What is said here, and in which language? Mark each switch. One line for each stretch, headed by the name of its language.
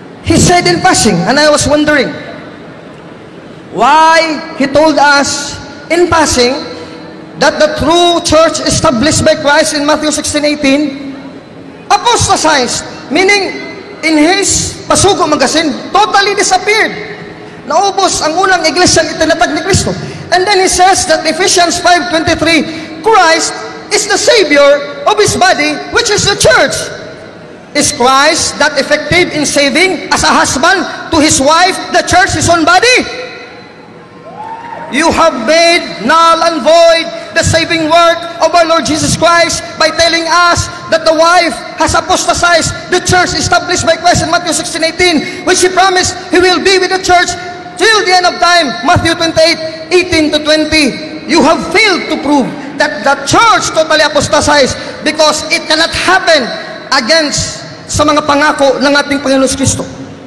English: he said in passing, and I was wondering why he told us in passing that the true church established by Christ in Matthew 16:18 apostatized, meaning in his pasugo magasin, totally disappeared.
Filipino: Naubos ang unang iglesyang itinatag ni Kristo.
English: And then he says that Ephesians 5:23, Christ is the Savior of His body, which is the church. Is Christ that effective in saving as a husband to his wife, the church, his own body? You have made null and void the saving work of our Lord Jesus Christ by telling us that the wife has apostatized the church established by Christ in Matthew 16:18, which He promised He will be with the church till the end of time, Matthew 28:18-20. You have failed to prove that the church totally apostatized because it cannot happen against
Filipino: sa mga pangako ng ating Panginoon Kristo.